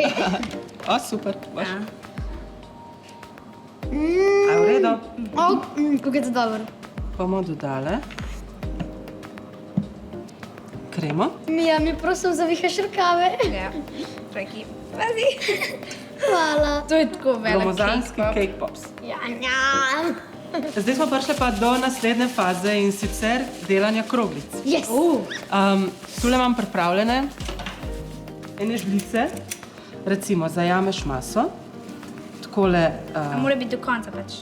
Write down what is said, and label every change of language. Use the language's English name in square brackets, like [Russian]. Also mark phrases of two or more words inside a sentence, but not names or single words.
[Slovenian] O, super. Baš. A v redu? Kako je to dobro. Bomo dodale kremo. Mija, mi prosim zavihaš rokave. Ja, čakaj. Pazi. Hvala. To je tako velik Gromozanski cake [English] cake pops. [Slovenian] Ja, ja. Zdaj smo prišli pa do naslednje faze in sicer delanja kroglic. Yes. Tule imam pripravljene ene žlice. Recimo, zajameš maso. Takole... A mora biti do konca pač.